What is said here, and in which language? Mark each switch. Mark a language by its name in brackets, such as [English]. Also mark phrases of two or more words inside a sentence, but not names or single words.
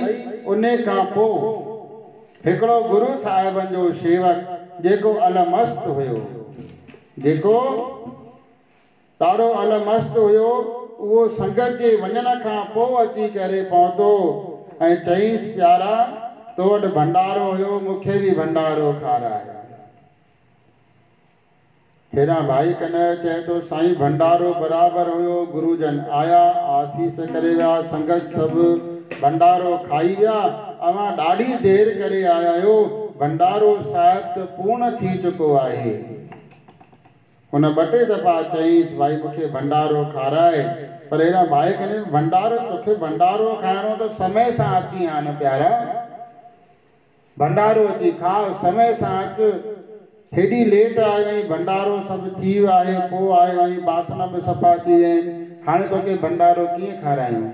[Sindhi] उन खां पोइ हिकिड़ो गुरु साहिबनि जो शेवक जेको अलमस्त हुयो, जेको ॾाढो अलमस्त हुयो, उहो संगत जे वञण खां पोइ अची करे पहुतो ऐं चईंसि प्यारा तो वटि भंडारो हुयो, मूंखे बि भंडारो खाराए। हेॾां भाई कन्हैया चए थो साईं भंडारो बराबरि हुयो। गुरुजन आया, आसीस करे विया, संगत सभु भंडारो खाई विया। अवां ॾाढी देरि करे आया आहियो, भंडारो साहिब त पूर्ण थी चुको आहे। हुन ॿ टे दफ़ा चईंसि भाई मूंखे भंडारो खाराए, पर हेॾा भाई कन्हैया भंडारो तोखे भंडारो खाइणो त समय सां अची आ न प्यारा, भंडारो अची खा समय सां अच। हेॾी लेट आयो आहीं, भंडारो सभु थी वियो आहे, पोइ आयो आहीं, बासण बि सफ़ा थी विया आहिनि, हाणे तोखे भंडारो कीअं खारायूं?